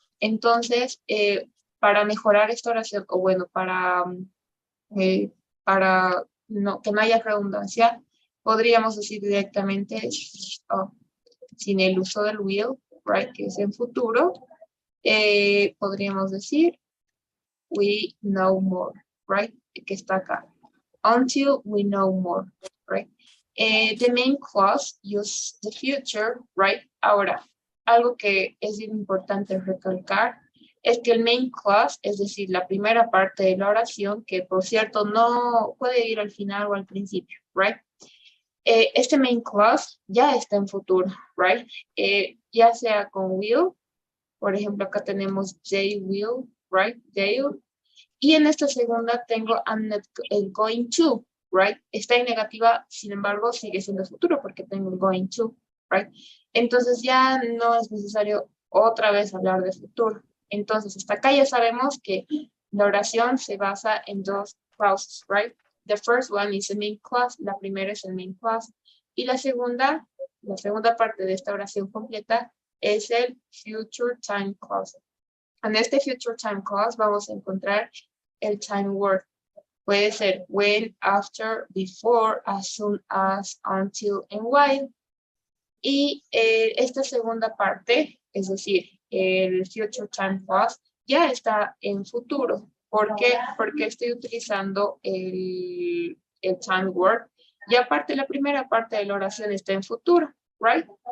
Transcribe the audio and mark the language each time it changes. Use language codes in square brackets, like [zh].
[es] Entonces, para mejorar esta oración, o bueno, para que no haya redundancia, podríamos decir directamente, sin el uso del will, right, que es en futuro, podríamos decir, [en] we know more, [es] right, que está acá. [en] Until we know more, right. The main clause use the future, right. [es] Ahora, algo que es importante recalcar es que el main clause, es decir, la primera parte de la oración, que por cierto no puede ir al final o al principio, right? Este main clause ya está en futuro, right? Ya sea con will, por ejemplo, acá tenemos [en] they will, right? They will. [es] Y en esta segunda tengo [en] I'm not going to, [es] right? Está en negativa, sin embargo, sigue siendo futuro porque tengo going to, right? Entonces ya no es necesario otra vez hablar de futuro. Entonces, hasta acá ya sabemos que la oración se basa en dos clauses, right? [en] The first one is the main clause, [es] la primera es el main clause. Y la segunda parte de esta oración completa es el future time clause. En este future time clause vamos a encontrar el time word. Puede ser when, after, before, as soon as, until, and while. Y esta segunda parte, es decir, el future time clause, ya está en futuro. ¿Por qué? Porque estoy utilizando el time word. Y aparte, la primera parte de la oración está en futuro, right?